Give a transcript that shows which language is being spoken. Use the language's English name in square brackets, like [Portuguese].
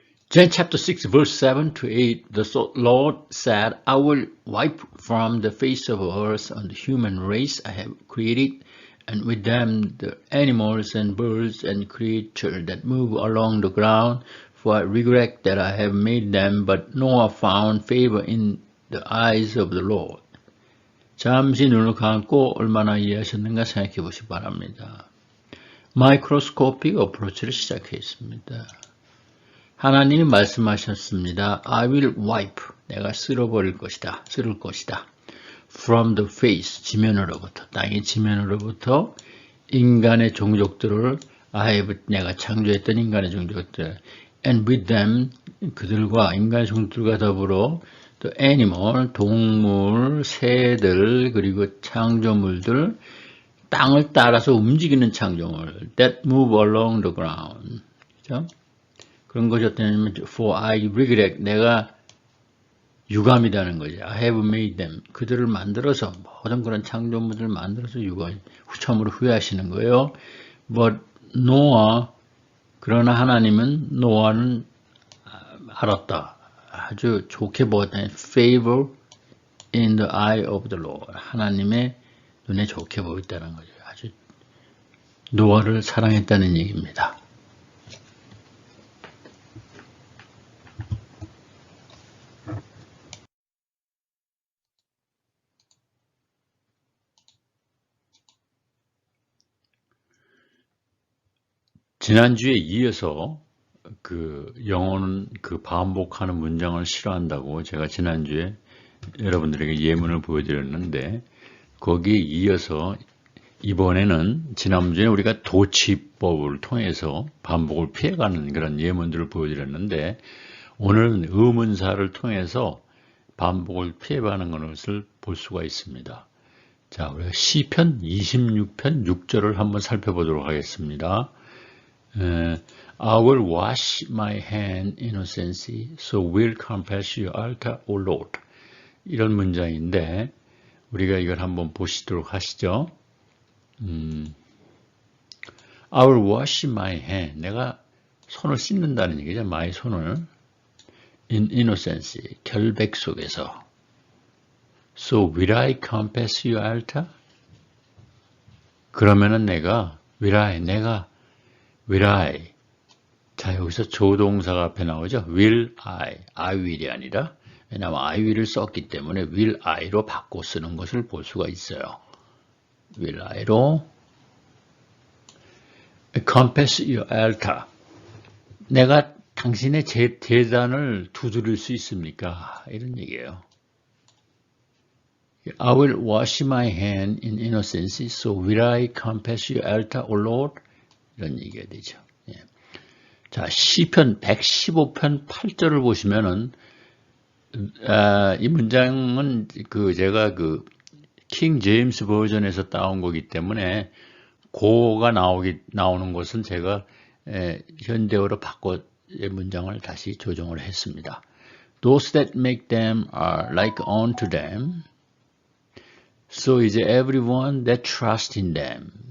[English] Then chapter 6 verse 7 to 8, the Lord said, I will wipe from the face of the earth on the human race I have created, and with them the animals and birds and creatures that move along the ground, for I regret that I have made them, but Noah found favor in the eyes of the Lord. [Korean] 잠시 눈을 감고 얼마나 이해하셨는가 생각해 보시기 바랍니다. 마이크로스코픽 어프로치를 시작했습니다. 하나님이 말씀하셨습니다. [English] I will wipe. [Korean] 내가 쓸어버릴 것이다. 쓸을 것이다. [English] From the face. [Korean] 지면으로부터. 땅의 지면으로부터 인간의 종족들을 내가 창조했던 인간의 종족들. [English] And with them. [Korean] 그들과 인간의 종족들과 더불어 [English] the animal. [Korean] 동물, 새들, 그리고 창조물들. 땅을 따라서 움직이는 창조물. [English] That move along the ground. [Korean] 그렇죠? 그런 것이 어떠냐면 [English] for I regret [Korean] 내가 유감이라는 거죠. [English] I have made them. [Korean] 그들을 만들어서 모든 그런 창조물들을 만들어서 처음으로 후회하시는 거예요. [English] But Noah [Korean] 그러나 하나님은 노아는 알았다. 아주 좋게 보았다. [English] Favor in the eye of the Lord. [Korean] 하나님의 눈에 좋게 보였다는 거죠. 아주 노아를 사랑했다는 얘기입니다. 지난주에 이어서 그 영어는 그 반복하는 문장을 싫어한다고 제가 지난주에 여러분들에게 예문을 보여드렸는데 거기에 이어서 이번에는 지난주에 우리가 도치법을 통해서 반복을 피해가는 그런 예문들을 보여드렸는데 오늘은 의문사를 통해서 반복을 피해가는 것을 볼 수가 있습니다. 자, 우리가 시편 26편 6절을 한번 살펴보도록 하겠습니다. [English] I will wash my hand innocently, so will confess your altar, O Lord. [Korean] 이런 문장인데 우리가 이걸 한번 보시도록 하시죠. [English] I will wash my hand. [Korean] 내가 손을 씻는다는 얘기죠. my 손을. [English] In innocence, [Korean] 결백 속에서. [English] So will I confess your altar? [Korean] 그러면은 내가 [English] will I. [Korean] 자, 여기서 조동사가 앞에 나오죠. will I will이 아니라 왜냐하면 I will을 썼기 때문에 will I로 바꿔 쓰는 것을 볼 수가 있어요. [English] will I로 confess your altar. [Korean] 내가 당신의 제단을 두드릴 수 있습니까? 이런 얘기예요. [English] I will wash my hand in innocence, so will I confess your altar, O Lord? [Korean] 이런 얘기가 되죠. 예. 자, 시편 115편 8절을 보시면은 이 문장은 제가 킹 제임스 버전에서 따온 거기 때문에 고가 나오는 것은 제가 현대어로 바꿔 문장을 다시 조정을 했습니다. [English] Those that make them are like unto them. So is everyone that trusts in them.